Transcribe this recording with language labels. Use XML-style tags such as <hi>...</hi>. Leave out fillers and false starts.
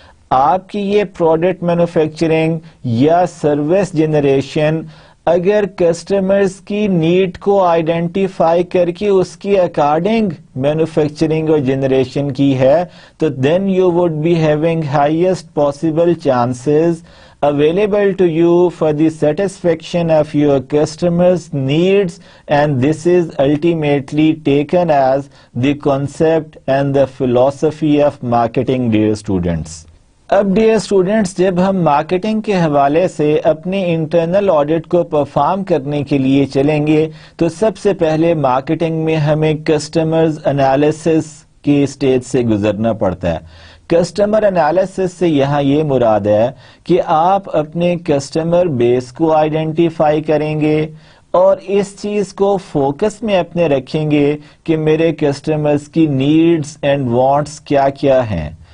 <ur>آپ کی یہ پروڈکٹ مینوفیکچرنگ یا سروس جنریشن اگر کسٹمرز کی نیڈ کو آئیڈینٹیفائی کر کے اس کی اکارڈنگ مینوفیکچرنگ اور جنریشن کی ہے، تو then you would be having highest possible chances</ur> <en>available to you for the satisfaction of your customers' needs, and this is ultimately taken as the concept and the philosophy of marketing, dear students.</en> <ur>اب dear students, جب ہم marketing کے حوالے سے اپنے internal audit کو perform کرنے کے لیے چلیں گے تو سب سے پہلے مارکیٹنگ میں ہمیں کسٹمرز انالیسس کی اسٹیج سے گزرنا پڑتا ہے. کسٹمر انالیسس سے یہاں یہ مراد ہے کہ آپ اپنے کسٹمر بیس کو آئیڈینٹیفائی کریں گے اور اس چیز کو فوکس میں اپنے رکھیں گے کہ میرے کسٹمرز کی نیڈز اینڈ وانٹس کیا کیا ہیں.</ur>